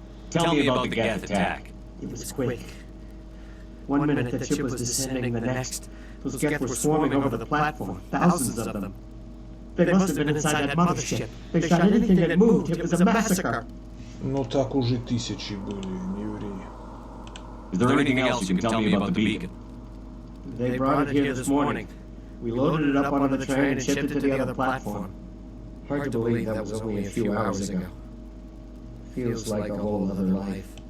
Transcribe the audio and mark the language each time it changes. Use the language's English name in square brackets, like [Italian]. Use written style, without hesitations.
[English] Tell me about the Geth attack. It was quick. 1 minute the ship was descending, the next. Those Geth were swarming over the platform, thousands of them. They must have been inside that mothership. They shot anything that moved. It was a massacre. [Russian] Ну так уже тысячи были, не ври. [English] Is there anything else you can tell me about the beacon? They brought it here this morning. We loaded it up onto the train and shipped it to the other platform. Hard to believe that was only a few hours ago. Feels like a whole other life.